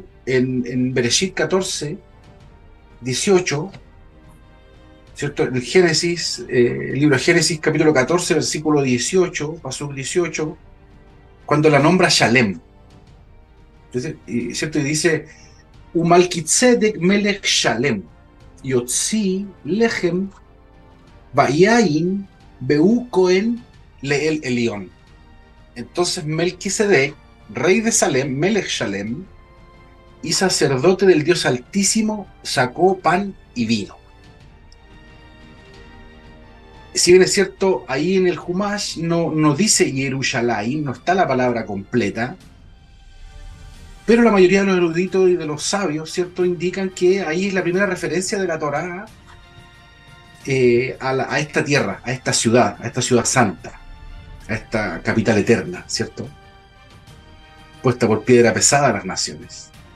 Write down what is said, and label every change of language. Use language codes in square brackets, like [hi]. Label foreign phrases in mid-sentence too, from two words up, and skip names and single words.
[es] En Bereshit 14, 18, ¿cierto? En Génesis, el libro de Génesis, capítulo 14, versículo 18, pasuk 18, cuando la nombra Shalem. Entonces, ¿cierto? Y dice, [he] ומלכי־צדק מלך שלם הוציא לחם ויין והוא כהן לאל עליון. [es] Entonces Melquisedec, rey de Salem, [he] מלך שלם, [es] y sacerdote del Dios Altísimo, sacó pan y vino. Si bien es cierto, ahí en el Humash no dice Yerushalayim, no está la palabra completa, pero la mayoría de los eruditos y de los sabios, ¿cierto?, indican que ahí es la primera referencia de la Torá a esta tierra, a esta ciudad santa, a esta capital eterna, ¿cierto?, puesta por piedra pesada a las naciones.